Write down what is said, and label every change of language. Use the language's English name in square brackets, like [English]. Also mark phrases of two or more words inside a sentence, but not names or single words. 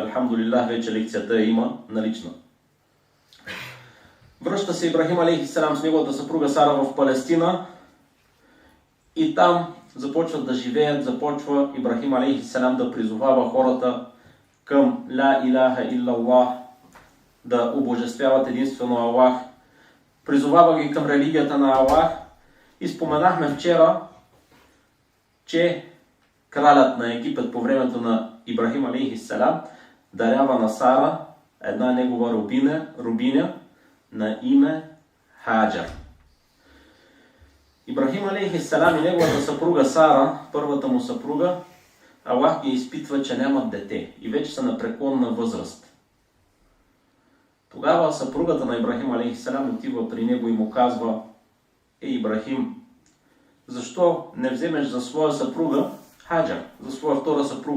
[Bulgarian] Алхамдулилlah, вече лекцията има налична. Връща се Ибрахим алейхиссалам с неговата съпруга Сара в Палестина и там започват да живеят, започва Ибрахим алейхиссалам да призовава хората към [Arabic] لا إله إلا الله, [Bulgarian] да обожествяват единствено Аллах, призовава ги към религията на Аллах. И споменахме вчера, че кралят на Египет по времето на Ибрахим алейхиссалам дарява на Сара една негова рубиня на име Хаджар. Ибрахим алейхиссалам и неговата съпруга Сара, първата му съпруга, Аллах ги изпитва, че нямат дете и вече са на преклонна възраст. Тогава съпругата на Ибрахим алейхиссалам отива при него и му казва: Ибрахим, защо не вземеш за своя съпруга Хаджар, за своя втора съпруга?